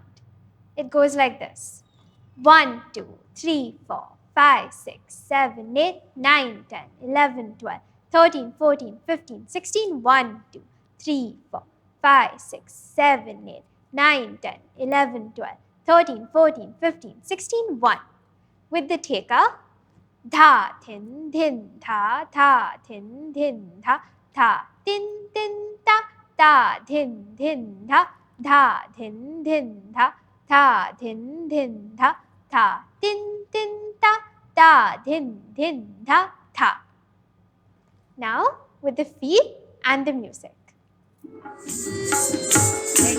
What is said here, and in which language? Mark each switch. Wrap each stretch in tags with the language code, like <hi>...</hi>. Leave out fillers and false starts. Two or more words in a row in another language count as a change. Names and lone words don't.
<en>It goes like this. 1, 2, 3, 4, 5, 6, 7, 8, 9, 10, 11, 12, 13, 14, 15, 16, 1, 2, 3, 4, 5, 6, 7, 8, 9, 10, 11, 12, 13, 14, 15, 16, 1. With the theka, dha, thin, thin, tha, thin, thin, tha, tin, tin, ta, thin, thin, tha, thin, thin, tha, thin, thin, tha, tin, tin, ta, thin, thin, tha. Now with the feet and the music.</en>